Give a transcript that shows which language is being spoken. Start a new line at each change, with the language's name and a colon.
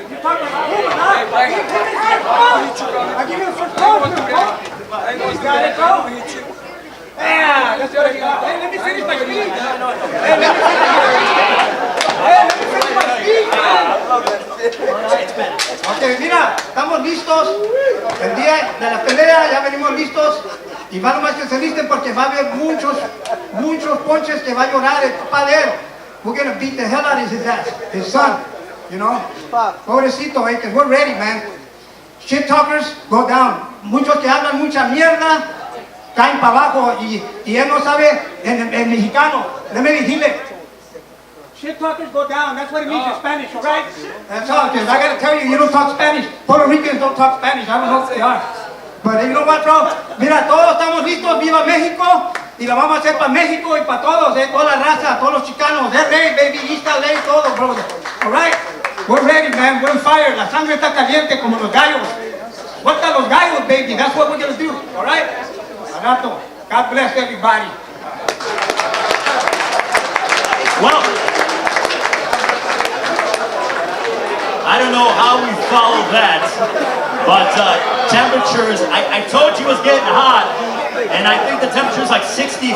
English: You talk like a woman, huh? Right. I give you the first punch. I ain't gonna do Got it, bro? I'm gonna hit you. Yeah, that's what he got. Hey, let me finish my speech. Hey, let me finish my speech.
Spanish: Ok, mira, estamos listos. El día de la pelea ya venimos listos. Y va nomás que se listen porque va a haber muchos ponches que va a llorar el papá de él.
English: We're gonna beat the hell out of his ass, his son, you know.
Spanish: Pobrecito,
English: because we're ready, man. Shit talkers, go down.
Spanish: Muchos que hablan mucha mierda, caen para abajo y él no sabe en mexicano. Déjame decirle.
English: Shit talkers go down. That's what it means in Spanish, all right? That's all, because I got to tell you, you don't talk Spanish. Puerto Ricans don't talk Spanish. I don't know if they are. But you know what, bro?
Spanish: Mira, todos estamos listos. Viva México. Y lo vamos a hacer para México y para todos, toda la raza, todos los chicanos.
English: LA, baby, East LA, todo, brother. All right? We're ready, man. We're on fire.
Spanish: La sangre está caliente como los gallos. Suelta los gallos, baby.
English: That's what we're going to do. All right? Agato. God bless everybody. Well, I don't know how we follow that, but temperatures, I told you it was getting hot, and I think the temperature is like 65.